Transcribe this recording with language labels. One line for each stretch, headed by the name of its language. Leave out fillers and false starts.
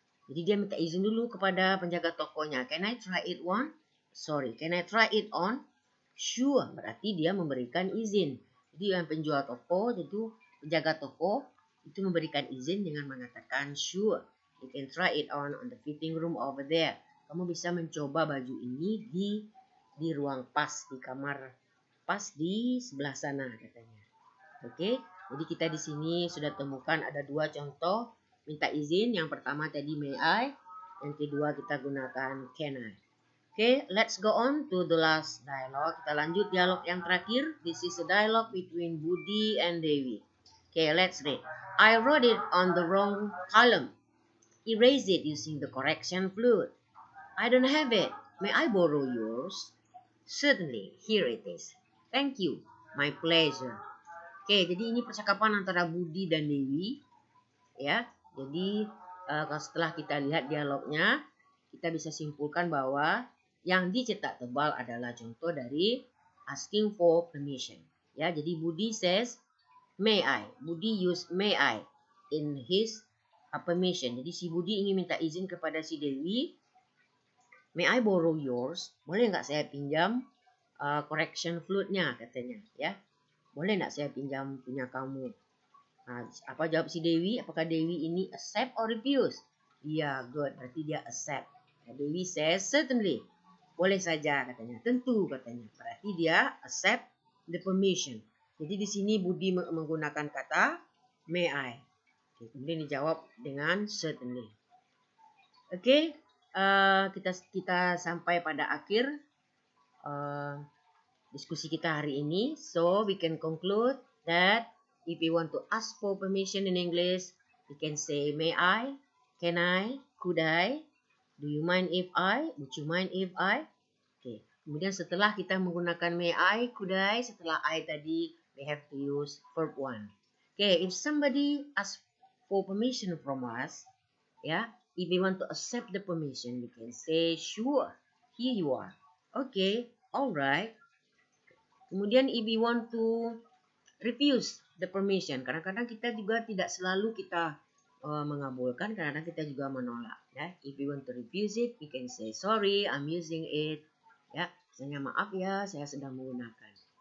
Indonesian: Jadi dia minta izin dulu kepada penjaga tokonya.
English: Can I try it on? Sorry, can I try it on? Sure,
Indonesian: berarti dia memberikan izin. Jadi yang penjual toko, itu penjaga toko, itu memberikan izin dengan mengatakan sure.
English: You can try it on the fitting room over there.
Indonesian: Kamu bisa mencoba baju ini di ruang pas, di kamar pas di sebelah sana, katanya. Oke, jadi kita di sini sudah temukan ada dua contoh minta izin. Yang pertama tadi may I, yang kedua kita gunakan can I.
English: Okay, let's go on to the last dialogue.
Indonesian: Kita lanjut dialog yang terakhir.
English: This is a dialogue between Budi and Dewi. Okay, let's read. I wrote it on the wrong column. Erase it using the correction fluid. I don't have it. May I borrow yours? Certainly, here it is. Thank you. My pleasure.
Indonesian: Okay, jadi ini percakapan antara Budi dan Dewi. Ya, jadi setelah kita lihat dialognya, kita bisa simpulkan bahwa yang dicetak tebal adalah contoh dari
English: asking for permission.
Indonesian: Ya, jadi
English: Budi says, may I. Budi use may I in his permission.
Indonesian: Jadi si Budi ingin minta izin kepada si Dewi.
English: May I borrow yours?
Indonesian: Boleh nggak saya pinjam correction fluidnya, katanya. Ya, boleh nggak saya pinjam punya kamu? Nah, apa jawab si Dewi? Apakah Dewi ini
English: accept or refuse?
Indonesian: Iya, good. Berarti dia accept.
English: Dewi says, certainly.
Indonesian: Boleh saja, katanya. Tentu, katanya. Berarti dia
English: accept the permission.
Indonesian: Jadi di sini Budi menggunakan kata may I. Oke, kemudian dijawab dengan certainly. Oke, kita sampai pada akhir diskusi kita hari ini.
English: So, we can conclude that if you want to ask for permission in English, you can say may I, can I, could I, do you mind if I, would you mind if I. Okay.
Indonesian: Kemudian setelah kita menggunakan may I, could I, setelah I tadi,
English: we have to use verb 1. Okay, if somebody asks for permission from us, yeah, if we want to accept the permission, we can say sure, here you are.
Indonesian: Okay, alright. Kemudian
English: if we want to refuse the permission,
Indonesian: kadang-kadang kita juga tidak selalu kita mengabulkan, kadang-kadang kita juga menolak.
English: Ya, if we want to refuse it, we can say sorry, I'm using it.
Indonesian: Ya, misalnya maaf ya, saya sedang menggunakan.